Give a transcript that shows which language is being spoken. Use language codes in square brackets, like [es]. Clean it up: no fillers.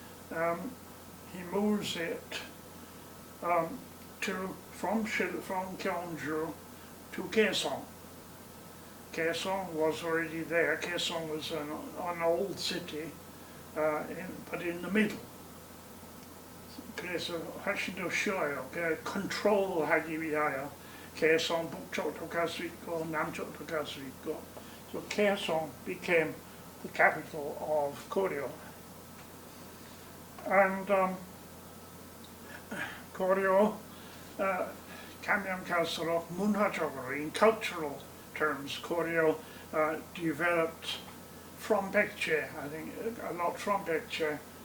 [en] He moves it from Gyeongju to Kaesong. Kaesong was already there. Kaesong was an old city, but in the middle. [ko] 그래서 훨씬 더 쉬워요. 컨트롤하기 위하여 Kaesong 북쪽도 갈 수 있고 남쪽도 갈 수 있고. [en] So Kaesong became the capital of Goryeo. And Goryeo [ko] 가면 갈수록 문화적으로, [en] in cultural terms, Goryeo developed from Baekje, I think a lot from Baekje,